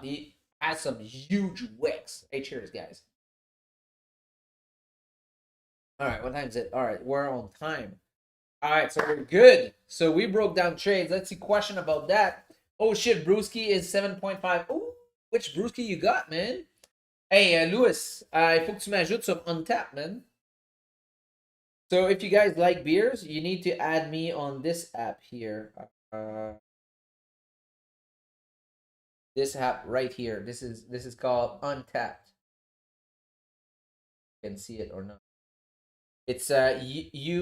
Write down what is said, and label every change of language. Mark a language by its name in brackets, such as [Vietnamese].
[English] He has some huge wicks. Hey, cheers, guys. All right, what time is it? All right, we're on time. All right, so we're good. So we broke down trades. Let's see question about that. Oh shit, Brewski is 7.5. Oh, which Brewski you got, man? [French] Hey, Louis, il faut que tu m'ajoutes sur Untap, man. [English] So if you guys like beers, you need to add me on this app here. This app right here. This is called Untapped. You can see it or not. It's UNTAPPD.